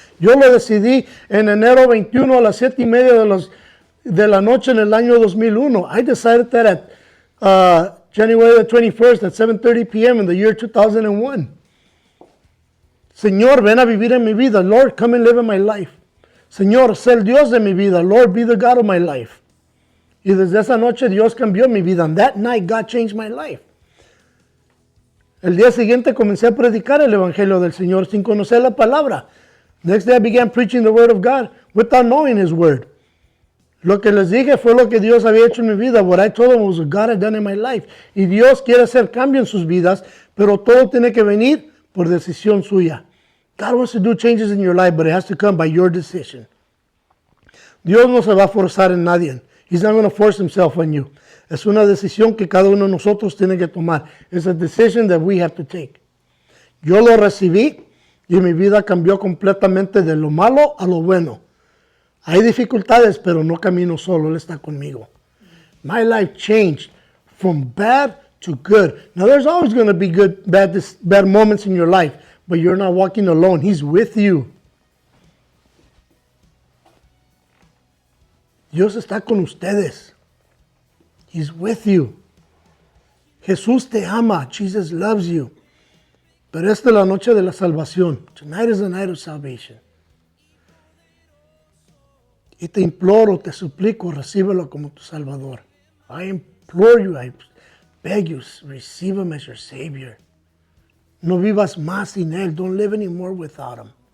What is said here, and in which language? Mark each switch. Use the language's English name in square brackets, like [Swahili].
[Spanish] Yo lo decidí en enero 21 a las 7:30 de la noche en el año 2001. [English] I decided that at January the 21st at 7:30 p.m. in the year 2001. [Spanish] Señor, ven a vivir en mi vida. [English] Lord, come and live in my life. [Spanish] Señor, sé el Dios de mi vida. [English] Lord, be the God of my life. [Spanish] Y desde esa noche Dios cambió mi vida. [English] And that night God changed my life. [Spanish] El día siguiente comencé a predicar el Evangelio del Señor sin conocer la palabra. [English] Next day I began preaching the Word of God without knowing His Word. [Spanish] Lo que les dije fue lo que Dios había hecho en mi vida. [English] What I told them was what God had done in my life. [Spanish] Y Dios quiere hacer cambio en sus vidas, pero todo tiene que venir por decisión suya. [English] God wants to do changes in your life, but it has to come by your decision. [Spanish] Dios no se va a forzar en nadie. [English] He's not going to force himself on you. [Spanish] Es una decisión que cada uno de nosotros tiene que tomar. [English] It's a decision that we have to take. [Spanish] Yo lo recibí y mi vida cambió completamente de lo malo a lo bueno. Hay dificultades, pero no camino solo. Él está conmigo. [English] My life changed from bad to good. Now, there's always going to be bad moments in your life, but you're not walking alone. He's with you. [Spanish] Dios está con ustedes. [English] He's with you. [Spanish] Jesús te ama. [English] Jesus loves you. [Spanish] Pero esta es la noche de la salvación. [English] Tonight is the night of salvation. [Spanish] Y te imploro, te suplico, recíbelo como tu Salvador. [English] I implore you, I beg you, receive Him as your Savior. [Spanish] No vivas más sin Él. [English] Don't live anymore without Him.